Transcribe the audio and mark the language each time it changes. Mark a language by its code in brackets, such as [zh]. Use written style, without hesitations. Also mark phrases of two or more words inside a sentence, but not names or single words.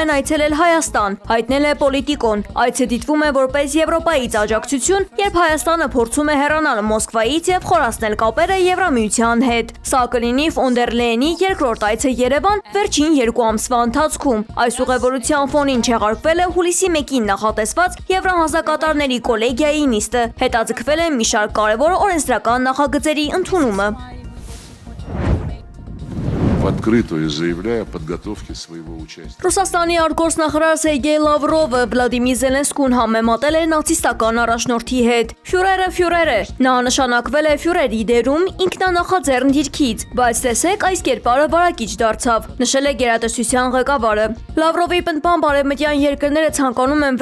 [hy] են այցելել Հայաստան, հայտնել է Պոլիտիկոն։ Այցը դիտվում է որպես Եվրոպայից աջակցություն, երբ Հայաստանը փորձում է հեռանալ Մոսկվայից եւ խորացնել կապերը Եվրամիության հետ։ Սա կլինի ֆոն դեր Լեյենի երկրորդ այցը Երևան վերջին 2 ամսվա ընթացքում։ Այս ուղևորության ֆոնին չեղարկվել է հուլիսի 1-ին նախատեսված Եվրահանձնակատարների կոլեգիայի նիստը։ Հետաձգվել է մի շարք կարևոր օրենսդրական նախագծերի ընդունումը։ [ru] открытую заявляя о подготовке своего участия. [hy] Ռուսաստանի արտգործնախարար Սերգեյ Լավրովը Վլադիմիր Զելենսկուն համեմատել է նացիստական առաջնորդի հետ։ Ֆյուրերը։ Նա նշանակվել է ֆյուրերի դերում ինքնանախաձեռն դիրքից, բայց տեսեք այս կերպարը վարակիչ դարձավ, նշել է գերատեսչության ղեկավարը։ Լավրովի պնդմամբ արևմտյան երկրները ցանկանում են